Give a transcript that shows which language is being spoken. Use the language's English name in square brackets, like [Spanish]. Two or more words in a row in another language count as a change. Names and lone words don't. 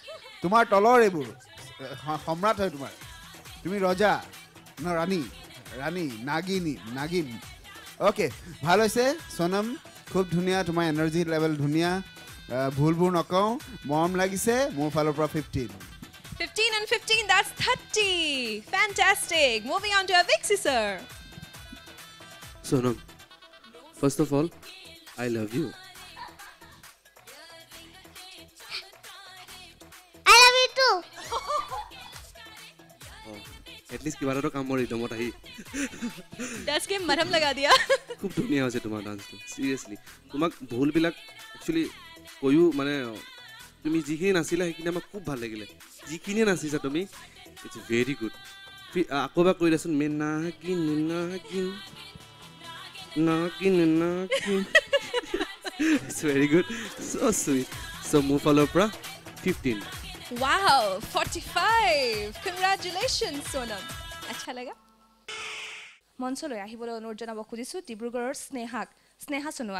[Assamese] তোমাৰ তলৰ এইবোৰ সম্ৰাট হয় তোমাৰ। তুমি ৰজা ন, ৰাণী, ৰাণী নাগিনী, নাগিন। অ'কে, ভাল হৈছে সোনম, খুব ধুনীয়া, তোমাৰ [English] energy level [Assamese] ধুনীয়া, ভুলবোৰ নকওঁ, মৰম লাগিছে। মোৰ ফালৰ পৰা 15 [English] and 15, that's 30. Fantastic. Moving on to Avixi sir. Sonam, first of all, I love you. I love you too. At least [Assamese] কিবা এটা কাম কৰি দমত আহি [Hindi] 10 के मरहम लगा दिया। [Assamese] খুব ধুনীয়া হৈছে তোমাৰ ডান্সটো, চিৰিয়াছলি। তোমাক ভুলবিলাক একচুৱেলি কৈও মানে তুমি যিখিনি নাচিলা সেইখিনি আমাক খুব ভাল লাগিলে। যিখিনিয়ে নাচিছা তুমি, [English] it's very good. [Assamese] আকৌ এবাৰ কৈ দিয়াচোন, [Hindi] मैं नागिन नागिन नागिन नागिन। [English] it's very good, so sweet. [Assamese] চ' মোৰ ফালৰ পৰা 15। [English] Wow, 45. Congratulations Sonam. [Hindi] अच्छा लगा? [Assamese] মঞ্চলৈ আহিবলৈ অনুৰোধ জনাব খুজিছোঁ ডিব্ৰুগড়ৰ স্নেহা সোণোৱাল।